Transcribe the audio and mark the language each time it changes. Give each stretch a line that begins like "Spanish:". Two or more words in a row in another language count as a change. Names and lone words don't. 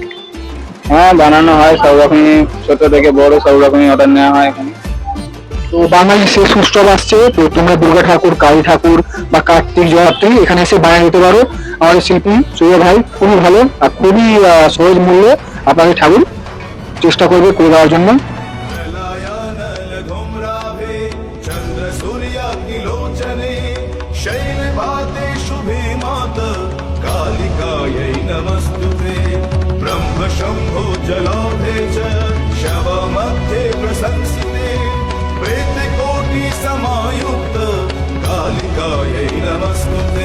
Bangla: হ্যাঁ, বানানো হয় সব রকমই, ছোট থেকে বড় সব রকমই অর্ডার নেওয়া হয় এখানে। তো বাঙালি শেষ উৎসব আসছে, তো তোমরা দুর্গা ঠাকুর, কালী ঠাকুর বা কার্তিক জয়রাত্রি এখানে এসে বানিয়ে নিতে পারো। আমাদের শিল্পী সুজয় ভাই খুবই ভালো আর খুবই সহজ মূল্যে আপনাদের ঠাকুর চেষ্টা করবে করে দেওয়ার জন্য।
Sanskrit: ब्रह्म शंभो जलाधे च शव मध्ये प्रशंसिते प्रेतकोटि समायुक्त कालिकायै नमस्तुते।